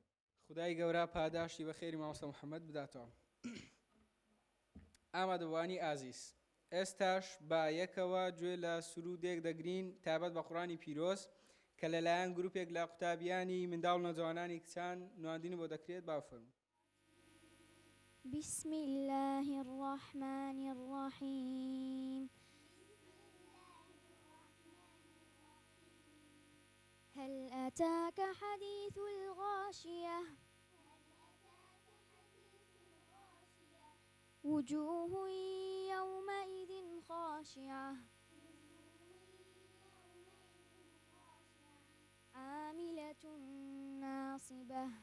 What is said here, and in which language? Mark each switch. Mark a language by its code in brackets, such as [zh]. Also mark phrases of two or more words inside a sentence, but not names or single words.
[ckb] خدای گەورە پاداشی بە خێری مامۆستا محەممەد بداتەوە. ئامادەوانی ئازیز، ئێستاش با یەکەوە گوێ لە سرودێک دەگرین تایبەت بە قورئانی پیرۆز کە لەلایەن گروپێک لە قوتابیانی منداڵ و نەجوانانی کچان نواندنی بۆ دەکرێت. بافەرموو. [ar] بسم الله الرحمن الرحيم هل أتاك حديث الغاشية وجوه يومئذ خاشعة عاملة ناصبة